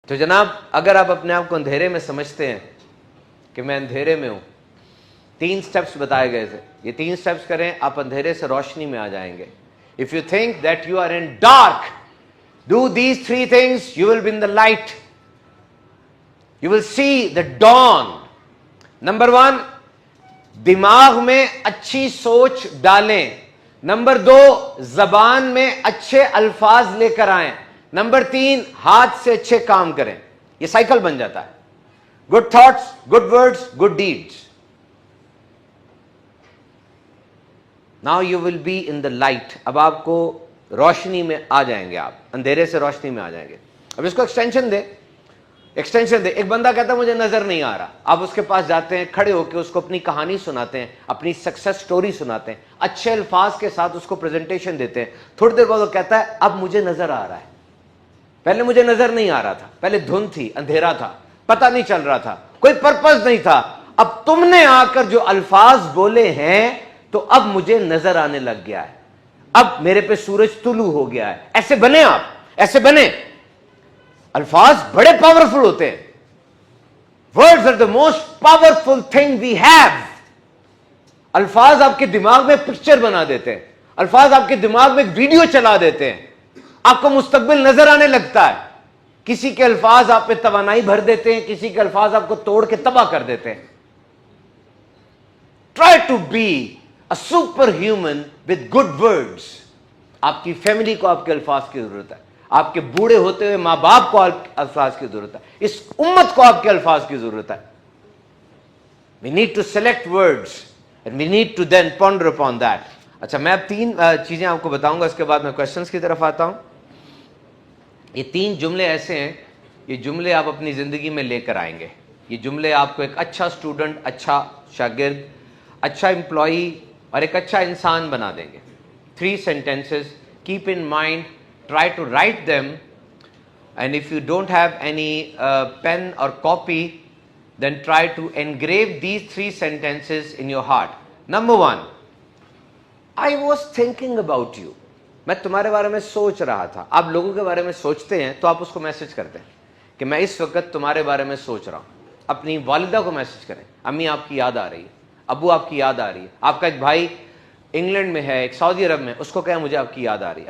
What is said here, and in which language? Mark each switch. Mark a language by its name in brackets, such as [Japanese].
[Urdu] تو جناب اگر آپ اپنے آپ کو اندھیرے میں سمجھتے ہیں کہ میں اندھیرے میں ہوں، 3 سٹیپس بتائے گئے تھے، یہ 3 سٹیپس کریں آپ اندھیرے سے روشنی میں آ جائیں گے. [English] If you think that you are in dark, do these 3 things, you will be in the light. You will see the dawn. Number 1, [Urdu] دماغ میں اچھی سوچ ڈالیں. نمبر 2، زبان میں اچھے الفاظ لے کر آئیں. نمبر 3، ہاتھ سے اچھے کام کریں. یہ سائیکل بن جاتا ہے. [English] Good thoughts, good words, good deeds. Now you will be in the light. [Urdu] اب آپ کو روشنی میں آ جائیں گے، آپ اندھیرے سے روشنی میں آ جائیں گے. اب اس کو ایکسٹینشن دے. ایک بندہ کہتا ہے مجھے نظر نہیں آ رہا. آپ اس کے پاس جاتے ہیں، کھڑے ہو کے اس کو اپنی کہانی سناتے ہیں، اپنی سکسیس سٹوری سناتے ہیں، اچھے الفاظ کے ساتھ اس کو پریزنٹیشن دیتے ہیں. تھوڑی دیر بعد وہ کہتا ہے اب مجھے نظر آ رہا ہے، پہلے مجھے نظر نہیں آ رہا تھا، پہلے دھند تھی، اندھیرا تھا، پتہ نہیں چل رہا تھا، کوئی پرپز نہیں تھا. اب تم نے آ کر جو الفاظ بولے ہیں تو اب مجھے نظر آنے لگ گیا ہے، اب میرے پہ سورج طلوع ہو گیا ہے. ایسے بنے، آپ ایسے بنے. الفاظ بڑے پاورفل ہوتے ہیں. [English] Words are the most powerful thing we have. [Urdu] الفاظ آپ کے دماغ میں پکچر بنا دیتے ہیں، الفاظ آپ کے دماغ میں ایک ویڈیو چلا دیتے ہیں، آپ کو مستقبل نظر آنے لگتا ہے. کسی کے الفاظ آپ پہ توانائی بھر دیتے ہیں، کسی کے الفاظ آپ کو توڑ کے تباہ کر دیتے ہیں. [English] Try to be a superhuman with good words. [Urdu] آپ کی فیملی کو آپ کے الفاظ کی ضرورت ہے، آپ کے بوڑھے ہوتے ہوئے ماں باپ کو الفاظ کی ضرورت ہے، اس امت کو آپ کے الفاظ کی ضرورت ہے. [English] We need to select words and we need to then ponder upon that. [Urdu] اچھا، میں اب 3 چیزیں آپ کو بتاؤں گا، اس کے بعد میں کوشچنس کی طرف آتا ہوں. یہ 3 جملے ایسے ہیں، یہ جملے آپ اپنی زندگی میں لے کر آئیں گے. یہ جملے آپ کو ایک اچھا اسٹوڈنٹ، اچھا شاگرد، اچھا امپلائی اور ایک اچھا انسان بنا دیں گے. [English] 3 sentences. Keep in mind, try to write them, and if you don't have any pen or copy, then try to engrave these 3 sentences in your heart. Number 1, I was thinking about you. [Urdu] میں تمہارے بارے میں سوچ رہا تھا. آپ لوگوں کے بارے میں سوچتے ہیں تو آپ اس کو میسج کرتے ہیں کہ میں اس وقت تمہارے بارے میں سوچ رہا ہوں. اپنی والدہ کو میسج کریں، امی آپ کی یاد آ رہی ہے، ابو آپ کی یاد آ رہی ہے. آپ کا ایک بھائی انگلینڈ میں ہے، ایک سعودی عرب میں، اس کو کہیں مجھے آپ کی یاد آ رہی ہے.